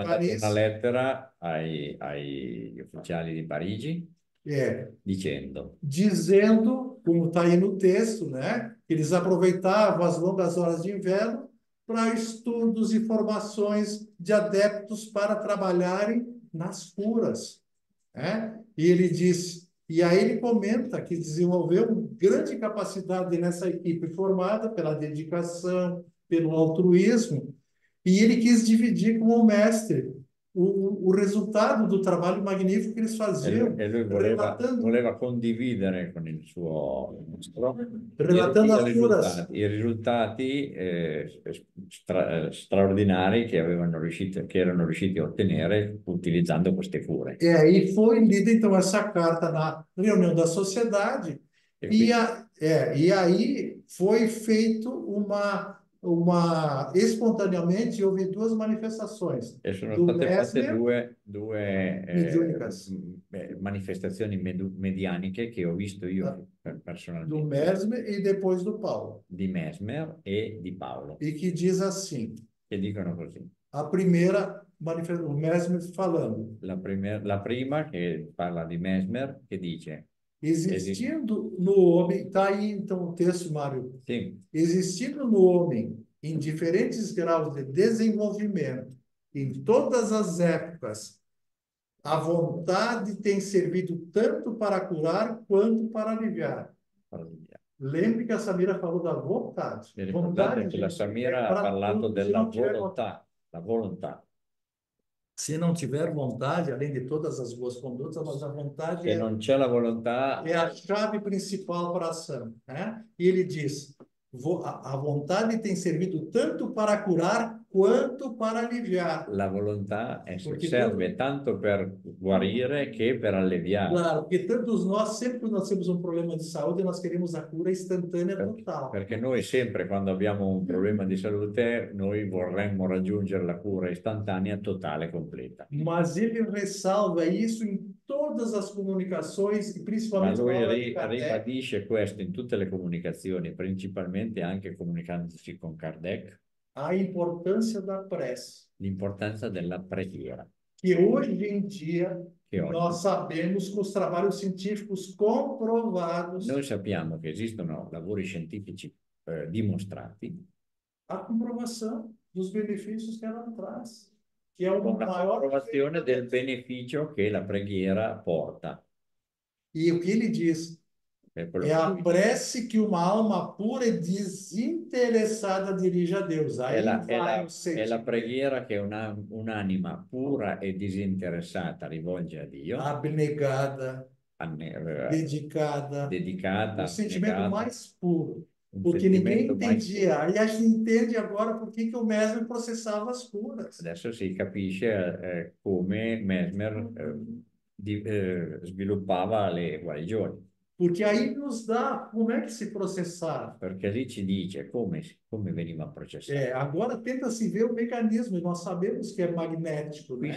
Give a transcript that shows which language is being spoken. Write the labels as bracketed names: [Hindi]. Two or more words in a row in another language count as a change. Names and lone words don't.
[Italian] mandato Paris. una lettera agli ufficiali di Parigi [Portuguese] dizendo, como está aí no texto, né, que eles aproveitavam as longas horas de inverno para estudos e formações de adeptos para trabalharem nas curas, né? E ele diz, e aí ele comenta que desenvolveu grande capacidade nessa equipe formada pela dedicação, pelo altruísmo, e ele quis dividir com o mestre o resultado do trabalho magnífico que eles faziam. [Italian] E lui voleva condividere con il suo maestro [Portuguese] relatando as curas. [Italian] i risultati straordinari che erano riusciti a ottenere utilizzando queste cure. [Portuguese] E foi lida então essa carta na reunião da sociedade e aí foi feito espontaneamente houve duas manifestações. [Italian] E sono state fatte due manifestazioni medianiche che ho visto io personalmente. [Portuguese] Do Mesmer e depois do Paulo. [Italian] Di Mesmer e di Paolo. [Portuguese] E que diz assim. [Italian] Che dicono così. [Portuguese] A primeira manifestazione, o Mesmer falando. [Italian] La prima che parla di Mesmer che dice. [Portuguese] Existindo no homem, está aí então o texto, Mário, [Italian] Sì, [Portuguese] existindo no homem, em diferentes graus de desenvolvimento, em todas as épocas, a vontade tem servido tanto para curar quanto para aliviar. [Italian] parliamo. [Portuguese] Lembre que a Samira falou da vontade. [Italian] Vi ricordate [Portuguese] Vontade, [Italian] che la [Portuguese] gente, é [Italian] Samira ha [Portuguese] para [Italian] parlato [Portuguese] tudo. Se [Italian] della [Portuguese] não tiver vontade, [Italian] volontà, la volontà. [Portuguese] se não tiver vontade, além de todas as boas condutas, mas a vontade [Italian] Se non c'è la volontà, [Portuguese] é a chave principal para a ação, né? E ele diz: a vontade tem servido tanto para curar quanto para aliviar. [Italian] la volontà [Portuguese] Porque [Italian] serve tanto per guarire che per alleviare. claro, porque tantos nós, sempre que nós temos um problema de saúde, nós queremos a cura instantânea total. Perché noi sempre quando abbiamo un problema di salute, noi vorremmo raggiungere la cura istantanea, totale, completa. [Portuguese] Mas ele ressalva isso em todas as comunicações, e [Italian] Ma [Portuguese] principalmente na [Italian] lui [Portuguese] obra de Kardec, [Italian] ribadisce questo in tutte le comunicazioni, principalmente anche comunicandosi con Kardec, [Portuguese] a importância da prece. [Italian] l'importanza della preghiera. [Portuguese] Que hoje em dia [Italian] Che oggi [Portuguese] nós sabemos com os trabalhos científicos comprovados, [Italian] noi sappiamo che esistono lavori scientifici dimostrati [Portuguese] a comprovação dos benefícios que ela traz, que é o [Italian] con la [Portuguese] maior [Italian] comprovazione del beneficio che la preghiera porta. [Portuguese] E o que ele diz [Italian] È quello [Portuguese] é [Italian] che [Portuguese] a [Italian] lui dice. [Portuguese] prece que uma alma pura e desinteressada dirige a Deus. Aí vai o [Italian] È la [Portuguese] sentimento, [Italian] preghiera che un'anima pura e disinteressata rivolge a Dio, [Portuguese] abnegada, dedicada, [Italian] dedicata, [Portuguese] o sentimento [Italian] negata, [Portuguese] mais puro. [Italian] un [Portuguese] Porque ninguém [Italian] sentimento mai [Portuguese] entendia. E a gente entende agora por que o Mesmer processava as curas. [Italian] Adesso si capisce come Mesmer sviluppava le guarigioni, [Portuguese] Porque aí nos dá como é que se processava. [Italian] perché lì ci dice come veniva processato. [Portuguese] Agora tenta-se ver o mecanismo, e nós sabemos que é magnético, né?